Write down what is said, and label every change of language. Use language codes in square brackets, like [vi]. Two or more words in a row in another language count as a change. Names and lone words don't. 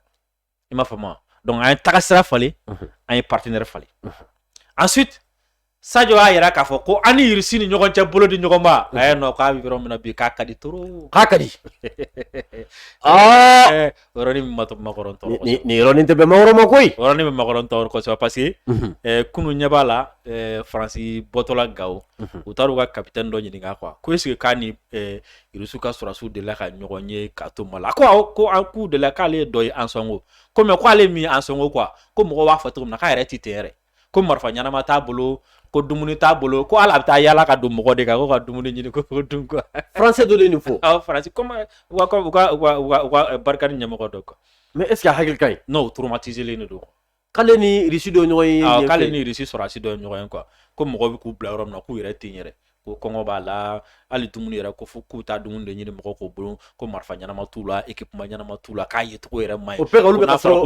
[bm] i m'a faamu donc an ye tagasira falen an ye partenaire falen ensuite Sadio a yira k'a fɔ ko ani Russie ni ɲɔgɔn cɛ bolo di ɲɔgɔn ma non k'a bɛ yɔrɔ min na bi k'a ka di trop k'a ka di yɔrɔnin min ma to makɔrɔn tɔɔrɔ ni yɔrɔnin tɛ bɛn makɔrɔn ma koyi yɔrɔnin bɛ makɔrɔn tɔɔrɔ kosɛbɛ [fr] parce que [bm] kunu ɲɛ b'a la Faransi bɔtɔla Gao u taara u ka capitaine dɔ ɲininka quoi ko [fr] est-ce que [bm] k'a ni Russie ka sɔrɔdasiw delila ka ɲɔgɔn ye k'a to Mali la ko awɔ ko an k'u delila k'ale ye dɔ ye Ansongo ko mais ko ale min ye Ansongo quoi ko mɔgɔw b'a fɔ cogo min na k'a yɛrɛ ti ten yɛrɛ ko marifa ɲanama t'a bolo ko dumuni t'a bolo ko ala bɛ taa yala ka don mɔgɔ de kan ko ka dumuni ɲini ko dun quoi français dɔ de nin fɔ Faransi comment u ka barika ni ɲɛmɔgɔ dɔ quoi mais [fr] est-ce que [bm] a hakili ka ɲi non traumatisé len de don k'ale ni Russie dɔ ɲɔgɔn ye k'ale ni Russie sɔrɔdasi dɔ ye ɲɔgɔn ye quoi ko mɔgɔ bɛ k'u bila yɔrɔ min na k'u yɛrɛ tɛ yɛrɛ ko kɔngɔ b'a la hali dumuni yɛrɛ ko fo k'u taa dumuni de ɲini mɔgɔ k'o bolo ko marifa ɲanama t'u la équipement ɲanama t'u la k'a ye cogo yɛrɛ man ɲi o bɛɛ ka olu bɛ ka siran